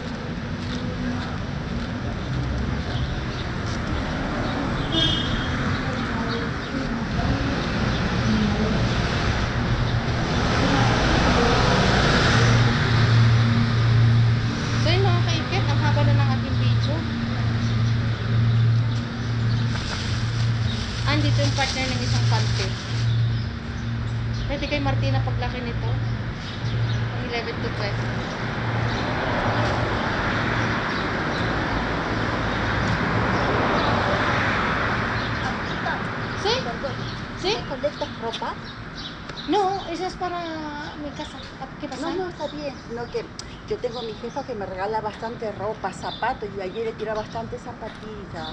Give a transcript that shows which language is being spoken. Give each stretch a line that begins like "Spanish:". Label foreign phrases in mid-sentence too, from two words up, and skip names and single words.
Filipino: So yun mga kaikit, ang haba na ng ating video. Andito yung partner ng isang panty. Pwede kay Martina paglaki nito. 11 to 12.
Spanish: Sí? Sí? ropa? No, eso es para mi casa. ¿Qué pasa? No, no, está bien. No, que yo tengo a mi jefa que me regala bastante ropa, zapatos, y ayer le tiró bastante zapatillas.